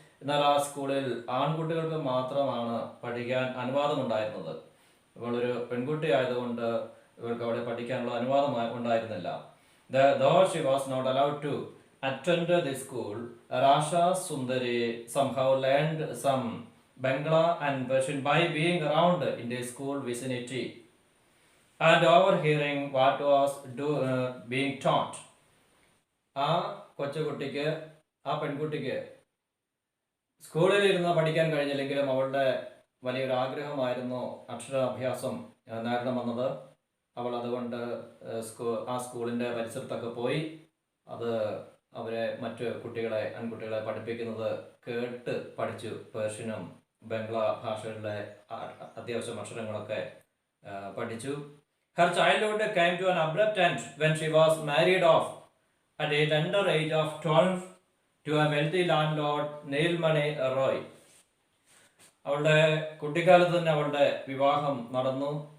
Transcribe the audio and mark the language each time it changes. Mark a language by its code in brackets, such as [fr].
[ml] എന്നാൽ ആ സ്കൂളിൽ ആൺകുട്ടികൾക്ക് മാത്രമാണ് പഠിക്കാൻ അനുവാദമുണ്ടായിരുന്നത്. ഇവളൊരു പെൺകുട്ടി ആയതുകൊണ്ട് ഇവൾക്ക് അവിടെ പഠിക്കാനുള്ള അനുവാദം ഉണ്ടായിരുന്നില്ല. [en] Though she was not allowed to attend the school, Rasha Sundari somehow learned some Bangla and Persian by being around in the school vicinity and overhearing what was being taught. [ml] ആ കൊച്ചുകുട്ടിക്ക്, ആ പെൺകുട്ടിക്ക് സ്കൂളിൽ ഇരുന്ന് പഠിക്കാൻ കഴിഞ്ഞില്ലെങ്കിലും അവളുടെ വലിയൊരു ആഗ്രഹമായിരുന്നു അക്ഷരാഭ്യാസം നേടണമെന്നത്. അവൾ അതുകൊണ്ട് ആ സ്കൂളിൻ്റെ പരിസരത്തൊക്കെ പോയി അവരെ മറ്റു ആൺകുട്ടികളെ പഠിപ്പിക്കുന്നത് കേട്ട് പഠിച്ചു. പേർഷ്യനും ബംഗ്ലാ ഭാഷകളിലെ അത്യാവശ്യം അക്ഷരങ്ങളൊക്കെ പഠിച്ചു. [en] Her childhood came to an abrupt end when she was married off at a tender age of 12 to a wealthy landlord Neilmani Roy. [ml] അവളുടെ കുട്ടിക്കാലത്ത് തന്നെ അവളുടെ വിവാഹം നടന്നു.